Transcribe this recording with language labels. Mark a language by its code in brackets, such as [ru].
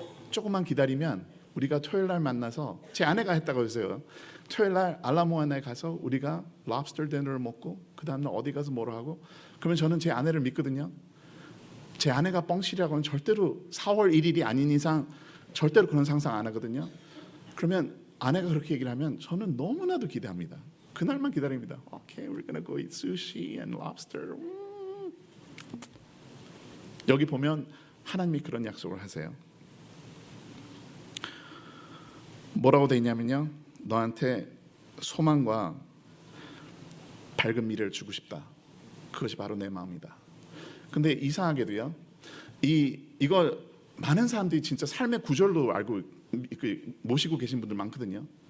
[ko] 조금만 기다리면 우리가 토요일 날 만나서, 제 아내가 했다고 해서요, 토요일 날 알라모아나에 가서 우리가 랍스터 디너를 먹고 그 다음날 어디 가서 뭐로 하고, 그러면 저는 제 아내를 믿거든요. 제 아내가 뻥치려고는 절대로 4월 1일이 아닌 이상 절대로 그런 상상 안 하거든요. 그러면 아내가 그렇게 얘기를 하면 저는 너무나도 기대합니다. 그날만 기다립니다. [en] Okay, we're gonna go eat sushi and lobster. [ko] 여기 보면 하나님이 그런 약속을 하세요. 뭐라고 돼 있냐면요, 너한테 소망과 밝은 미래를 주고 싶다. 그것이 바로 내 마음이다. 근데 이상하게도요, 이거 많은 사람들이 진짜 삶의 구절로 알고 모시고 계신 분들 많거든요.